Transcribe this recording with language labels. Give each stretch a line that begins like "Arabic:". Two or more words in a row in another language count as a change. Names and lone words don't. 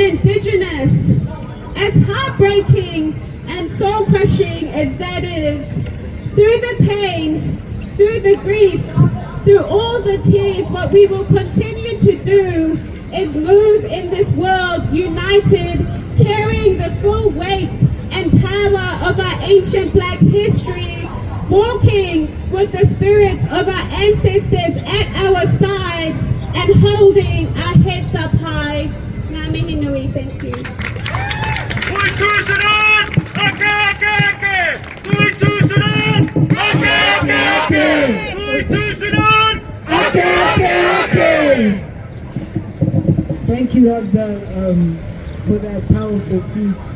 English: indigenous, as heartbreaking and soul-crushing as that is, through the pain, through the grief, through all the tears, what we will continue to do is move in this world united, carrying the full weight and power of our ancient black history, walking with the spirits of our ancestors at our sides and holding our heads up high.
Māori: Ngā mihi nui,
English: thank you. Thank you, Agda, for that powerful speech.